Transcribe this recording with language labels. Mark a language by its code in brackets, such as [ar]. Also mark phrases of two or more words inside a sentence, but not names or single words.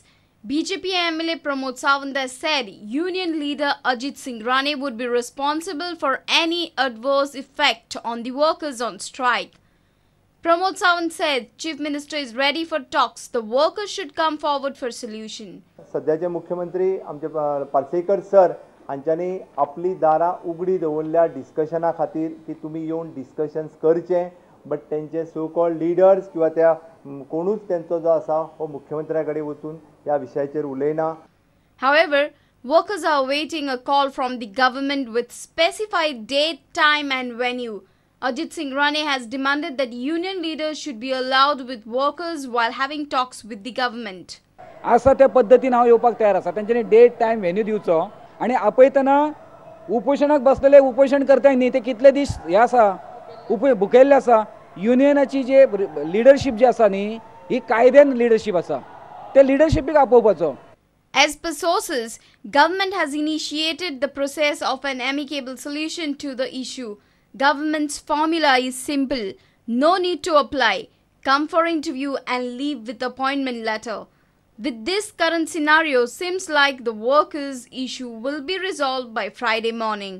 [en] BJP MLA Pramod Sawant has said union leader Ajit Singh Rane would be responsible for any adverse effect on the workers on strike. Pramod Sawant said Chief Minister is ready for talks. The workers should come forward for solution. [kok] सध्याचे मुख्यमंत्री आमचे पार्सेकर सर हांच्यांनी आपली दारां उगडी दवरल्या डिस्कशना खातीर की तुमी येवन डिस्कशन्स करचे, बट तेंचे [en] so called leaders [kok] किंवा त्या कोणूच तेंचो जो आसा हो मुख्यमंत्र्या कडेन वचून ह्या विशयाचेर उलयना. [en] However, workers are awaiting a call from the government with specified date, time and venue. Ajit Singh Rane has demanded that union leaders should be allowed with workers while having talks with the government. [kok] असा त्या पद्धतीन हांव येवपाक तयार आसा. तांच्यांनी [en] date time venue [kok] दिवचो आनी आपयतना उपोशणाक बसलेले उपोशण करताय न्ही ते कितले दीस हे आसा भुकेल्ले आसा. युनियनाची जे लिडरशीप जी आसा न्ही ही कायद्यान लिडरशीप आसा, ते लिडरशिपीक आपोवपाचो. [en] As per sources, government has initiated the process of an amicable solution to the issue. Government's formula is simple: no need to apply, come for interview and leave with appointment letter. With this current scenario, seems like the workers' issue will be resolved by Friday morning.